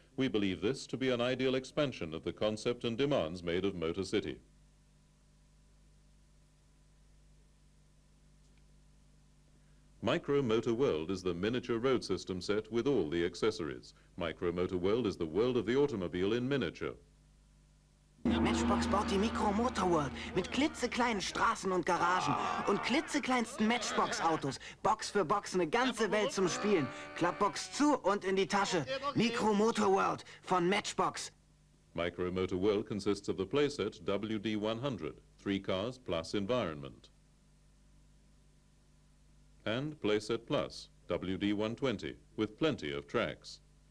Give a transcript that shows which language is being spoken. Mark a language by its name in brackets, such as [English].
[English] We believe this to be an ideal expansion of the concept and demands made of Motor City. Micro Motor World is the miniature road system set with all the accessories. Micro Motor World is the world of the automobile in miniature. [German] Matchbox baut die Mikro-Motor World mit klitzekleinen Straßen und Garagen und klitzekleinsten Matchbox-Autos. Box für Box eine ganze Welt zum Spielen. Klappbox zu und in die Tasche. Mikro-Motor World von Matchbox. [English] Micro Motor World consists of the playset WD100, 3 cars plus environment. And playset plus, WD120, with plenty of tracks.